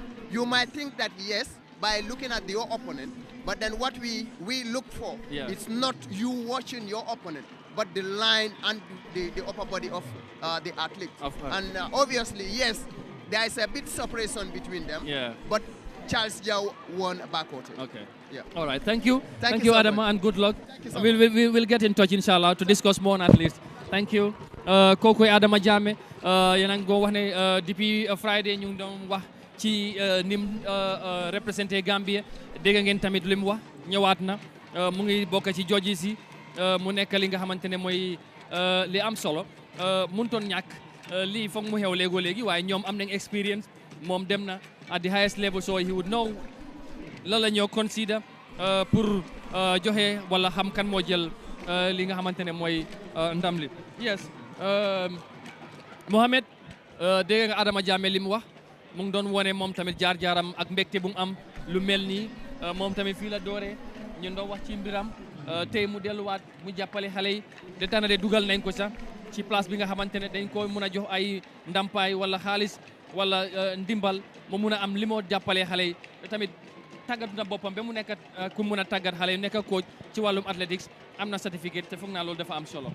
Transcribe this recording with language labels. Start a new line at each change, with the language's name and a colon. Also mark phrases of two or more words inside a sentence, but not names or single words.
English: You might think that yes, by looking at your opponent, but then what we look for, it's not you watching your opponent, but the line and the upper body of the athlete. And obviously, yes, there is a bit separation between them, but Charles Jau won backward. Okay. Yeah. All right. Thank you. Thank you, Adama, and good luck. So we'll get in touch, inshallah, to discuss more on athletes. Thank you.
Wolof: Koko Adama Jammeh, yenang go wax ne depuis Friday ñu doon wax ci nim représenté Gambie dégg ngeen tamit lim wax ñëwaat na mu ngi bokk ci judges si mu nekk li nga xamante ne mooy li am solo mënutoon ñàkk lii foog mu xew léegi waaye ñoom am nañ experience moom dem na
English: at the highest level, so he would know
Wolof: lan la ñoo consider pour joxe wala xam kan moo jël li nga xamante ne mooy ndam li. Yes, Mohamed dégg nga Adama Jammeh li mu wax mu ngi doon wone moom tamit jaar-jaaram ak mbégte bu mu am lu mel nii moom tamit fii la dooree ñu doon wax ci mbiram tey mu delluwaat mu jàppale xale yi de tànn de dugal nañ ko sax ci place bi nga xamante ne dañ ko mën a jox ay ndampaay wala xaalis wala ndimbal mu mun a am li moo jàppalee xale yi tamit tàggat na boppam ba mu nekk ku mun a tàggat xale yi nekk coach ci wàllum athletics am na certificate te foog naa loolu dafa am solo.